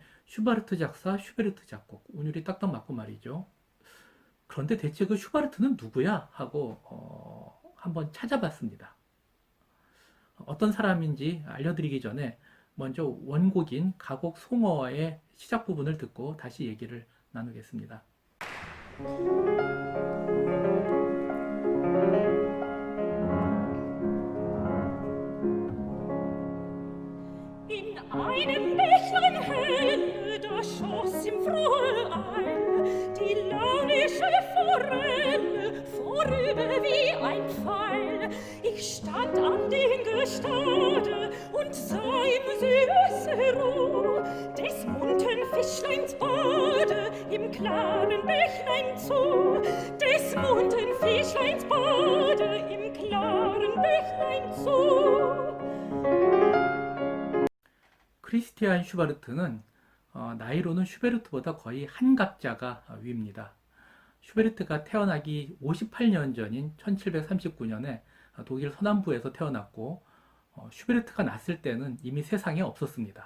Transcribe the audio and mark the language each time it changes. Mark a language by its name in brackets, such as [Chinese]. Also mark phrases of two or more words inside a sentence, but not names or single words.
[Korean] 슈바르트 작사, 슈베르트 작곡. 운율이 딱딱 맞고 말이죠. 그런데 대체 그 슈바르트는 누구야? 하고 한번 찾아봤습니다. 어떤 사람인지 알려드리기 전에 먼저 원곡인 가곡 송어의 시작 부분을 듣고 다시 얘기를 나누겠습니다. [German] In einem Bächlein hell, da schoss im frohe Eil die launische Forelle vorüber wie ein Pfeil. Ich stand an dem Gestade und sah im süße Ruh des munten Fischleins Bade im klaren Bächlein zu. Des munten Fischleins Bade im klaren Bächlein zu. [Korean] 크리스티안 슈바르트는 나이로는 슈베르트보다 거의 한 갑자가 위입니다. 슈베르트가 태어나기 58년 전인 1739년에 독일 서남부에서 태어났고 슈베르트가 났을 때는 이미 세상에 없었습니다.